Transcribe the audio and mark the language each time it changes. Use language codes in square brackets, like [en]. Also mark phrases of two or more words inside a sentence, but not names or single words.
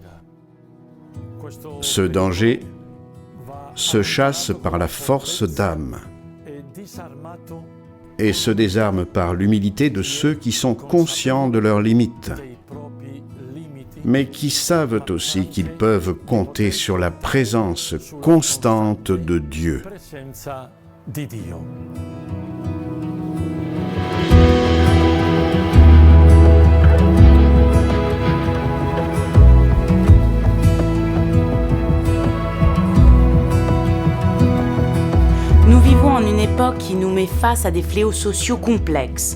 [fr] Ce danger se chasse par la force d'âme et se désarme par l'humilité de ceux qui sont conscients de leurs limites, mais qui savent aussi qu'ils peuvent compter sur la présence constante de Dieu. [it] presenza di Dio. [fr] Nous vivons en une époque qui nous met face à des fléaux sociaux complexes.